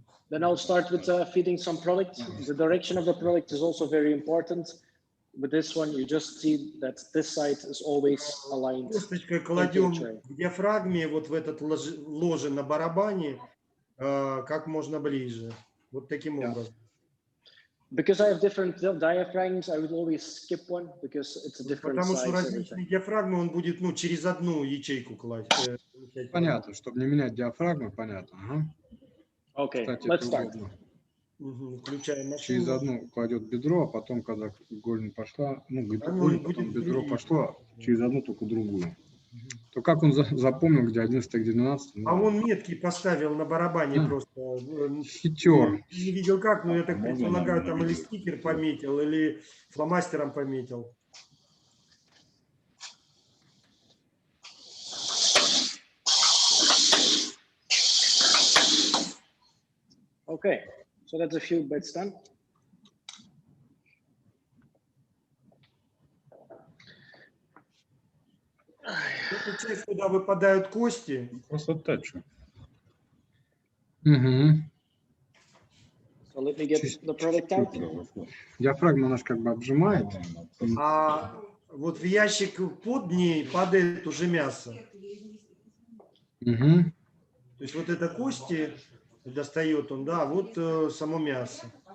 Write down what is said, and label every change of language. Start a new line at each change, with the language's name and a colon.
English: Then I'll start with feeding some product. The direction of the product is also very important. With this one, you just see that this side is always aligned.
Russian: Косточкой кладем к диафрагме вот в этот ложе на барабане как можно ближе. Вот таким образом.
English: Because I have different diaphragms, I would always skip one because it's a different
Russian: Потому
English: size.
Russian: что различные диафрагмы он будет через одну ячейку класть. Понятно, чтобы не менять диафрагму, понятно. Ага.
English: Okay,
Russian: Кстати,
English: let's
Russian: это
English: start.
Russian: удобно. Включаем машину. Через одну кладет бедро, а потом, когда голень пошла, ну, голень, потом бедро пошло, через одну только другую. То как он запомнил, где 11, где 12? А он метки поставил на барабане просто. Хитер. Не видел как, но я так предполагаю, там или стикер пометил, или фломастером пометил.
English: Okay, so that's a few bits done.
Russian: Это часть, куда выпадают кости. Красота, что. Угу.
English: So let me get the product out.
Russian: Диафрагма у нас как бы обжимает. А вот в ящик под ней падает уже мясо. Угу. То есть вот это кости достает он, да, вот само мясо.